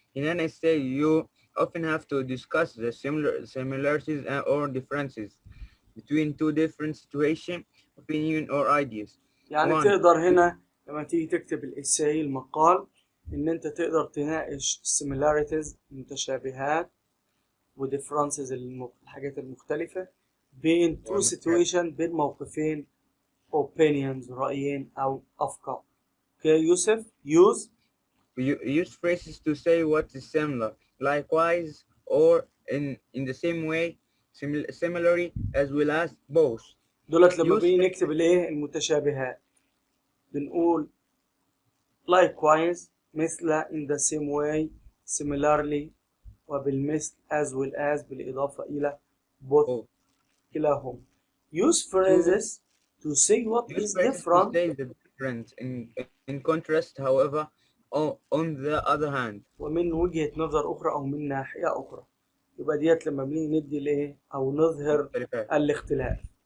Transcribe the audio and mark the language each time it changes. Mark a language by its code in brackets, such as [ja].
[en] In an essay, you often have to discuss the similarities or differences between two different situations, opinion, or ideas. [ar] يعني تقدر هنا لما تيجي تكتب الإساي المقال إن أنت تقدر تناقش similarities المتشابهات و differences الحاجات المختلفة بين [en] two situation، [ar] بين موقفين opinions رأيين أو أفكار. [en] Okay Youssef use You use phrases to say what is similar, likewise, or in the same way, similarly, as well as both. [ar] دولت لما [en] use [ar] بنيجي نكتب الايه المتشابهات بنقول likewise مثل [en] in the same way similarly [ar] وبالمثل [en] as well as [ar] بالإضافة إلى both [en] both. كلاهما. Use phrases to say what Use is phrases to different. say the difference in contrast, however, on the other hand. [ar] ومن وجهة نظر أخرى أو من ناحية أخرى. يبقى ديت لما بنيجي ندي الإيه أو نظهر الاختلاف.